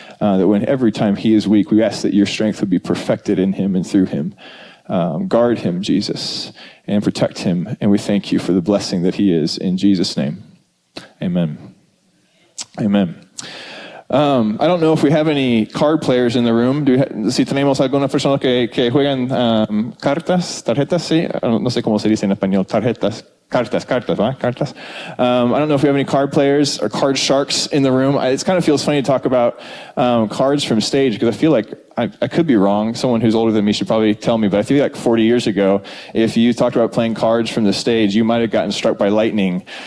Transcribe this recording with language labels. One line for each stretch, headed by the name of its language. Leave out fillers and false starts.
English: That when every time he is weak, we ask that your strength would be perfected in him and through him. Guard him, Jesus, and protect him. And we thank you for the blessing that he is in Jesus' name. Amen. Amen. I don't know if we have any card players in the room.
Spanish: Si tenemos algunas personas que juegan tarjetas, sí. No sé cómo se dice en español, tarjetas. Cartas, ¿va? Cartas.
English: I don't know if we have any card players or card sharks in the room. It kind of feels funny to talk about cards from stage because I feel like I could be wrong. Someone who's older than me should probably tell me, but I feel like 40 years ago, if you talked about playing cards from the stage, you might have gotten struck by lightning.